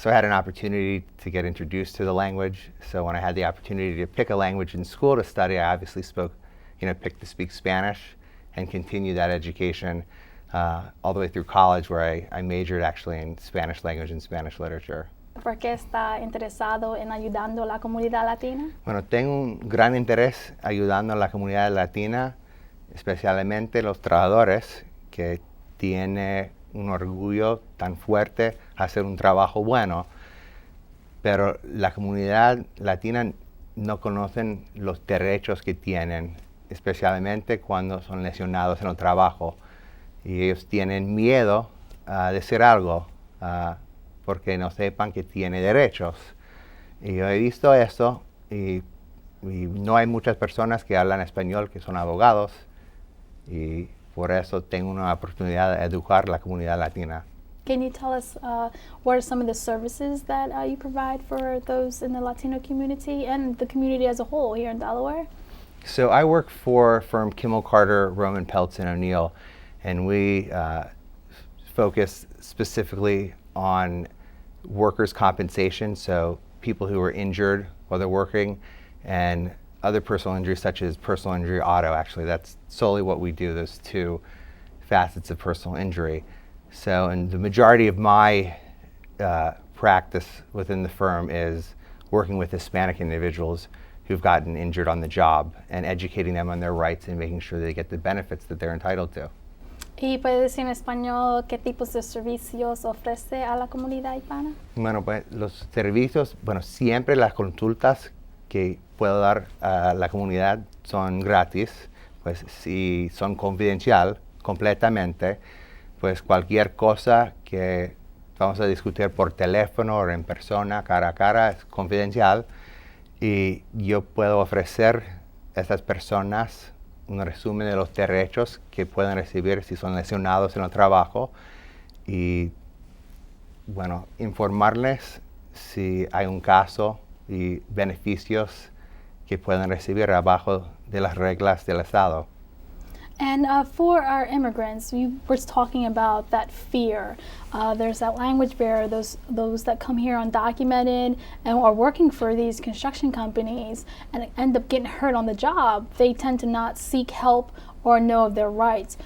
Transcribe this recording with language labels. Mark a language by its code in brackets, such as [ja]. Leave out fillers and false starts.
[en] So I had an opportunity to get introduced to the language. So when I had the opportunity to pick a language in school to study, I obviously picked to speak Spanish and continue that education all the way through college, where I majored actually in Spanish language and Spanish literature. [es] ¿Por qué está interesado en ayudando a la comunidad latina? Bueno, tengo un gran interés ayudando a la comunidad latina, especialmente los trabajadores que tienen un orgullo tan fuerte a hacer un trabajo bueno, pero la comunidad latina no conocen los derechos que tienen, especialmente cuando son lesionados en el trabajo, y ellos tienen miedo a decir algo porque no sepan que tiene derechos. Y yo he visto esto y no hay muchas personas que hablan español que son abogados, y por eso tengo una oportunidad de educar a la comunidad latina. [en] Can you tell us what are some of the services that you provide for those in the Latino community and the community as a whole here in Delaware? So I work for firm Kimmel Carter, Roman Peltz and O'Neill, and we focus specifically on workers' compensation, so people who are injured while they're working, and other personal injuries such as personal injury auto. Actually, that's solely what we do, those two facets of personal injury. So, and the majority of my practice within the firm is working with Hispanic individuals who've gotten injured on the job and educating them on their rights and making sure they get the benefits that they're entitled to. [es] ¿Y puede decir en español qué tipos de servicios ofrece a la comunidad hispana? Bueno, pues los servicios, siempre las consultas que puedo dar a la comunidad son gratis, pues si son confidencial completamente, pues cualquier cosa que vamos a discutir por teléfono o en persona, cara a cara, es confidencial, y yo puedo ofrecer a estas personas un resumen de los derechos que pueden recibir si son lesionados en el trabajo y, informarles si hay un caso y beneficios que pueden recibir abajo de las reglas del Estado. [en] And for our immigrants, we were talking about that fear. There's that language barrier, those that come here undocumented and are working for these construction companies and end up getting hurt on the job. They tend to not seek help or know of their rights.